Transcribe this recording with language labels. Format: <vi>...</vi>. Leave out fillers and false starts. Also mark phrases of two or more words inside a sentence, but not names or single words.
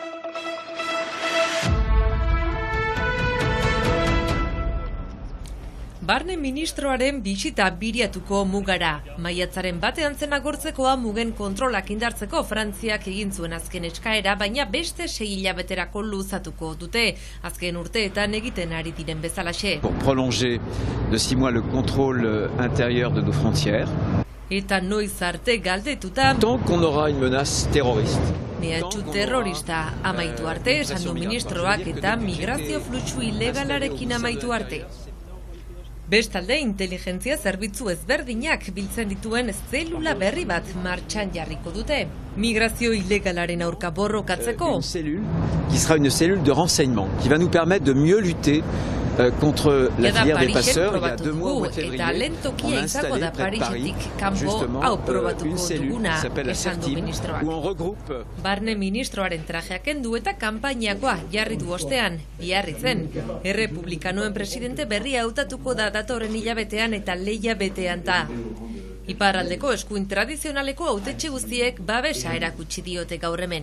<eu>Barne ministroaren bisita biriatuko mugara. Maiatzaren batean zen agortzekoa mugen kontrolak indartzeko Frantziak egin zuen azken eskaera, baina beste 6 hilabeterako luzatuko dute. Azken urteetan egiten ari diren bezalaxe.</eu> <fr>Pour prolonger de 6 mois le contrôle intérieur de nos frontières.</fr> <eu>Eta noiz arte galdetuta.</eu> <fr>Tant qu'on aura une menace terroriste.</fr> <eu>Mehatxu terrorista amaitu arte, esan du ministroak eta migrazio fluxu ilegalarekin amaitu arte. Bestalde, inteligentzia zerbitzu ezberdinak biltzen dituen zelula berri bat martxan jarriko dute. Migrazio ilegalaren aurka borrokatzeko.</eu> <fr>Une cellule qui sera une cellule de renseignement qui va nous permettre de mieux lutter contre la filière des passeurs. Il y a 2 mois au mois de février, on a installé près de Paris justement une cellule qui s'appelle la CERTIM où on regroupe.</fr> <eu>Barne ministroaren trajeak kendu eta kanpainakoa jarri du ostean, biarri zen. Errepublikanoen presidente berria hautatuko da datorren hilabetean eta lehia betean da. Iparraldeko eskuin tradizionaleko hautetxe guztiek babesa erakutsi diote gaur hemen.</eu>